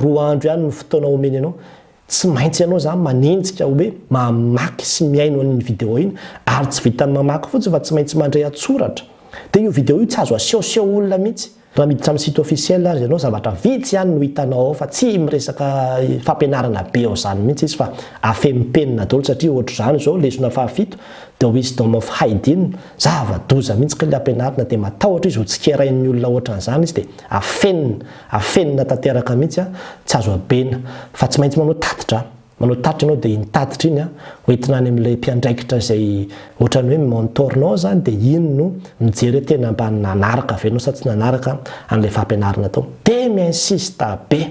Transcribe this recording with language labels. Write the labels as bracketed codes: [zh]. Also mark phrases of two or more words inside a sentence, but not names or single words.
[mg] 2 andro ihany ny fotoana omeny anao tsy maintsy ianao zany manenjika hoe mamaky sy miaino an'iny vidéo iny ary tsy vitany mamaky fotsiny fa tsy maintsy mandray atsoratra de io vidéo io tsy azo asehoseho olona mihitsy raha miditra amin'ny [fr] site officiel [mg] azy ianao zavatra vitsy ihany no hitanao ao fa tsy miresaka fampianarana be ao zany mihitsy izy fa afempenina daholo satria ohatra zany zao lesona fahafito [en] the wisdom of Haydn [mg] zava-doza mihitsy ka le ampianarina de matahotra izy ho tsikerain'ny olona ohatran'izany izy de afenina tanteraka mihitsy a tsy azo abena fa tsy maintsy manao tatitra ianao de iny tatitra iny a hoentina any amin'ilay mpiandraikitra zay ohatrany hoe mentornao zany de iny no mijery tena mba nanaraka avy anao sa tsy nanaraka an'ilay fampianarana tao de minsista